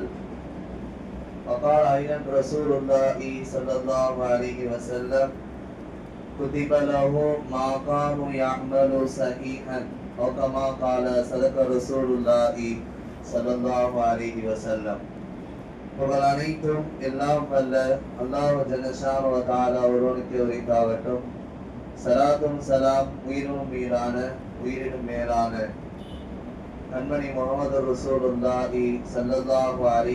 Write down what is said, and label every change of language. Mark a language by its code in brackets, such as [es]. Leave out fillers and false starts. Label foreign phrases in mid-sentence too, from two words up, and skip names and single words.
[ar] وقال أيضا رسول الله صلى الله عليه وسلم كتب له ما كانوا يعمل صحيحا أو كما قال صدق رسول الله صلى الله عليه وسلم. [ta] புகழ் அனைத்தும் எல்லாம் வல்ல [ar] الله جل شأنه وتعالى [ta] ஒருவனுக்கு உரித்தாகட்டும். சலாத்தும் சலாம் உயிரினும் மேலான கண்மணி முஹம்மது [ar] رسول الله صلى الله عليه